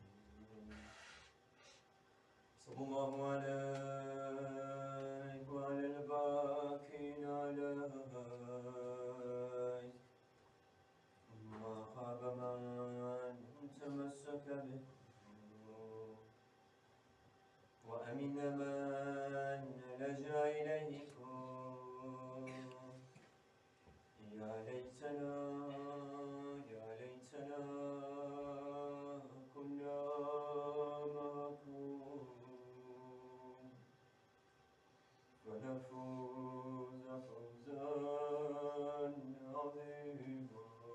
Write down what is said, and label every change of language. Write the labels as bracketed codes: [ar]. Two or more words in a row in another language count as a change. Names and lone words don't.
[ar] صلى الله عليه وعلى الباقين عليه، ما خاب من تمسك به وأمن من لجأ إليكم. يا ليتنا كنا معكم فنفوز فوزا عظيما.